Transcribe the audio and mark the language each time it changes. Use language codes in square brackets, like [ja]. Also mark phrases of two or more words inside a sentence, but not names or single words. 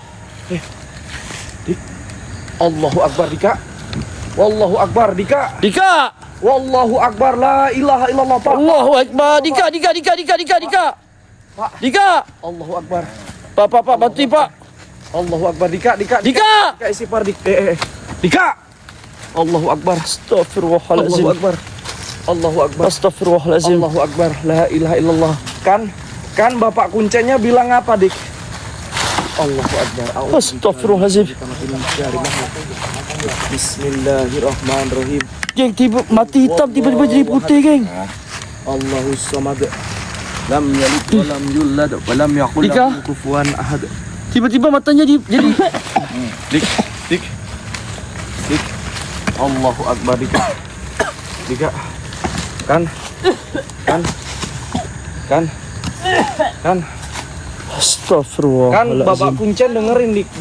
[ar] الله أكبر, Dika. والله أكبر, Dika. Dika! والله أكبر، لا إله إلا الله, Pak. الله أكبر. Dika. Pak. Dika! الله أكبر. [id] Pak, bantu pak. [ar] الله أكبر, Dika. Dika! [id] Dika istighfar, Dika. [ar] الله أكبر. الله أستغفر الله العظيم. أكبر. الله أكبر. أستغفر الله العظيم. الله أكبر. لا إله إلا الله. [id] Kan bapak kuncennya bilang apa, Dik? [ar] الله أكبر. أستغفر الله العظيم. بسم الله الرحمن الرحيم. [id] Geng, mati hitam tiba-tiba jadi putih geng. [ar] الله الصمد. لم يلد ولم يولد ولم يكل Dika. له كفوا أحد. [id] Tiba-tiba matanya jadi [ar] Dik. الله أكبر, Dika. [id] Kan. Kan [ar] أستغفر الله العظيم. [id] Bapak kuncen dengerin, Dik.